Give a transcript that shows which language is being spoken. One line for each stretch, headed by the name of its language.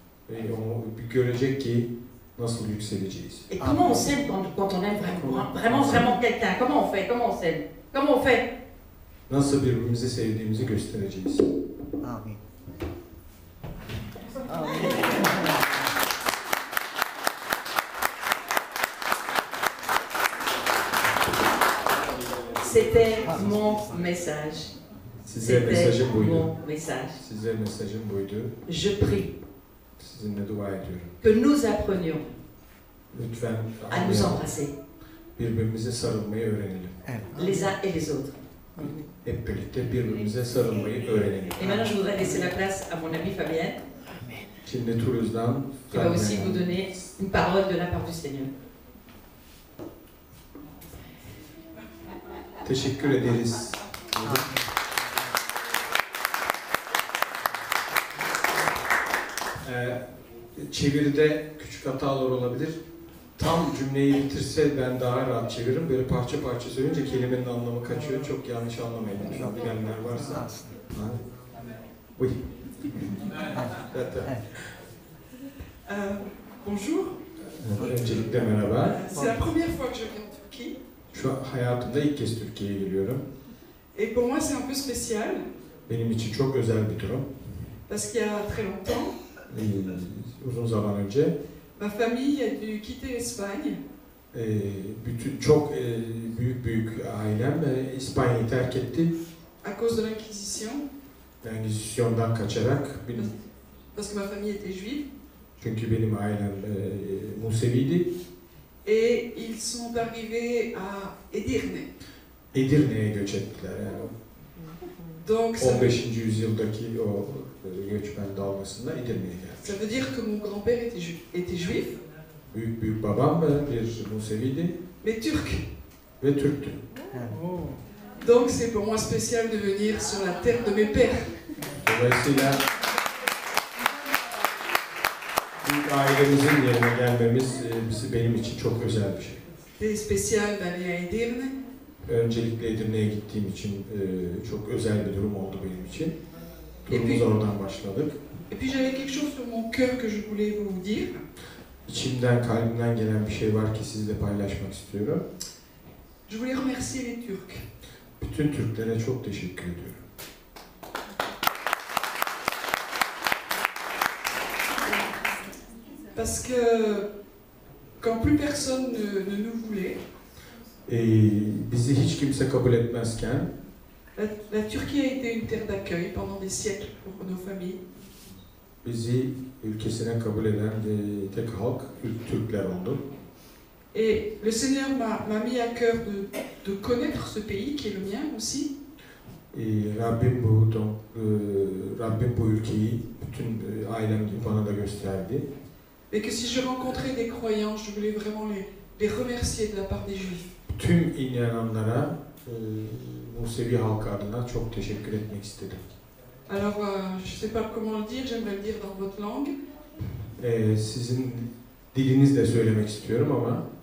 Turkish: Ve o bir görecek ki nasıl yükseleceğiz.
French: Et comment on s'aime quand on aime vraiment quelqu'un. Comment on fait? Comment on s'aime? Comment on fait?
Turkish: Nasıl birbirimizi sevdiğimizi göstereceğiz. Amen.
French: C'était mon message.
Turkish: Size
French: C'était
Turkish: mesajım buydu.
French: mon message.
Turkish: Size mesajım buydu.
French: Je prie
Turkish: Sizinle dua ediyorum.
French: que nous apprenions
Turkish: Lütfen
French: à nous embrasser,
Turkish: birbirimize sarılmayı öğrenelim.
French: les uns et les autres.
Turkish: Hep birlikte birbirimize sarılmayı öğrenelim.
French: Et maintenant, je voudrais laisser la place à mon amie Fabienne,
Turkish: Şimdi Toulouse'dan
French: qui va aussi vous donner une parole de la part du Seigneur.
Turkish: Teşekkür ederiz. Çeviride küçük hatalar olabilir. Tam cümleyi bitirse ben daha rahat çeviririm. Böyle parça parça söyleyince kelimenin anlamı kaçıyor. Çok yanlış anlamayın. Lütfen bilenler varsa. Ha?
French: Oui. Bonjour,
Turkish: Öncelikle merhaba.
French: c'est la première fois que je viens en Turquie
Turkish: Şu an hayatımda ilk kez Türkiye'ye geliyorum.
French: et pour moi c'est un peu spécial
Turkish: Benim için çok özel bir durum.
French: parce qu'il y a très longtemps
Turkish: Uzun zaman önce
French: ma famille a dû quitter l'Espagne
Turkish: bütün çok büyük ailem İspanya'yı terk etti.
French: à cause de l'Inquisition
Turkish: Engizisyon'dan kaçarak,
French: parce que ma famille était juive,
Turkish: çünkü benim ailem Museviydi,
French: et ils sont arrivés à Edirne.
Turkish: Edirne'ye göç ettiler. Yani
French: Donc ça,
Turkish: 15. yüzyıldaki o göçmen dalgasında Edirne'ye geldi.
French: ça veut dire que mon grand-père était juif,
Turkish: Büyük babam bir Museviydi
French: mais turc.
Turkish: ve Türktü.
French: Donc c'est pour moi spécial de venir sur la terre de mes pères.
Turkish: Dolayısıyla büyük ailemizin yerine gelmemiz benim için çok özel bir şey.
French: C'est spécial d'aller à Edirne.
Turkish: Öncelikle Edirne'ye gittiğim için çok özel bir durum oldu benim için. Turumuz oradan başladık.
French: Et puis j'avais quelque chose sur mon cœur que je voulais vous dire.
Turkish: İçimden, kalbimden gelen bir şey var ki sizle paylaşmak istiyorum.
French: Je voulais remercier les Turcs.
Turkish: Bütün Türklere çok teşekkür ediyorum.
French: Parce que quand plus personne ne nous voulait,
Turkish: Bizi hiç kimse kabul etmezken
French: la Turquie a été une terre d'accueil pendant des siècles pour nos familles.
Turkish: bizi ülkesine kabul eden tek halk Türkler oldu.
French: Et le Seigneur m'a mis à cœur de connaître ce pays qui est le mien aussi.
Turkish: Rabbim bu ülkeyi bütün ailem gibi bana da gösterdi.
French: Et que si je rencontrais des croyants, je voulais vraiment les remercier de la part des Juifs.
Turkish: Tüm inananlara Musevi halkı adına çok teşekkür etmek istedim.
French: Alors, je ne sais pas comment le dire, j'aimerais le dire dans votre langue,
Turkish: Sizin dilinizle söylemek istiyorum ama